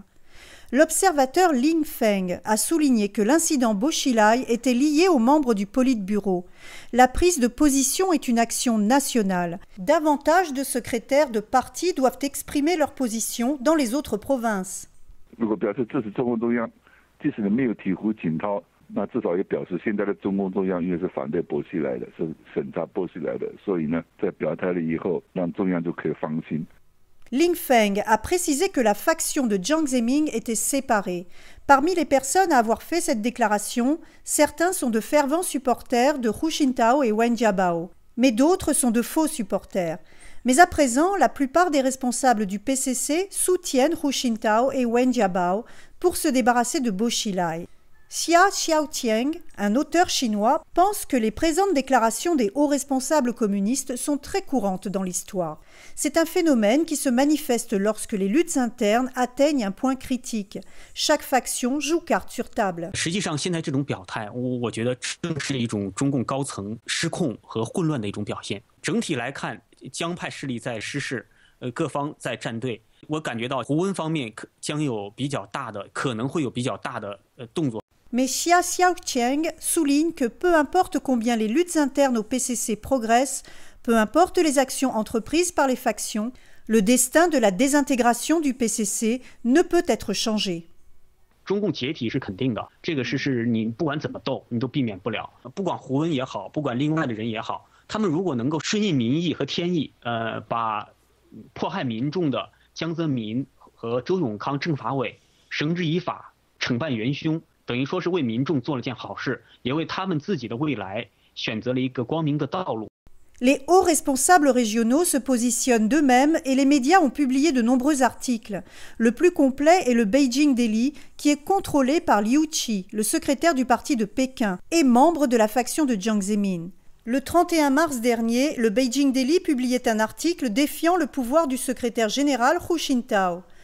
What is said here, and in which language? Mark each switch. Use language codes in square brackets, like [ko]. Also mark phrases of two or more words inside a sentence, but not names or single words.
[fr] L'observateur Ling Feng a souligné que l'incident Bo Xilai était lié aux membres du Politburo. La prise de position est une action nationale. Davantage de secrétaires de partis doivent exprimer leur position dans les autres provinces. [zh] 那至少也表示现在的中共中央因为是反对波西来的，是审查波西来的，所以呢，在表态了以后，让中央就可以放心。 [fr] Ling Feng a précisé que la faction de Jiang Zemin était séparée. Parmi les personnes à avoir fait cette déclaration, certains sont de fervents supporters de Hu Jintao et Wen Jiabao, mais d'autres sont de faux supporters. Mais à présent, la plupart des responsables du PCC soutiennent Hu Jintao et Wen Jiabao pour se débarrasser de Bo Xilai. Xia Xiaotieng, un auteur chinois, pense que les présentes déclarations des hauts responsables communistes sont très courantes dans l'histoire. C'est un phénomène qui se manifeste lorsque les luttes internes atteignent un point critique. Chaque faction joue carte sur table. [zh] 实际上，现在这种表态，我觉得正是一种中共高层失控和混乱的一种表现。整体来看，江派势力在失势，各方在站队。我感觉到胡温方面将有比较大的，可能会有比较大的动作。 [fr] Mais Xia Xiaotieng souligne que peu importe combien les luttes internes au PCC progressent, peu importe les actions entreprises par les factions, le destin de la désintégration du PCC ne peut être changé. [zh] 中共解体是肯定的，这个是你不管怎么斗，你都避免不了。不管胡温也好，不管另外的人也好，他们如果能够顺应民意和天意，把迫害民众的江泽民和周永康政法委绳之以法，惩办元凶。等于说是为民众做了件好事，也为他们自己的未来选择了一个光明的道路。 [fr] Les hauts responsables régionaux se positionnent d'eux-mêmes et les médias ont publié de nombreux articles. Le plus complet est le Beijing Daily, qui est contrôlé par Liu Qi, le secrétaire du parti de Pékin et membre de la faction de Jiang Zemin. Le 31 mars dernier, le Beijing Daily publiait un article défiant le pouvoir du secrétaire général Hu Jintao.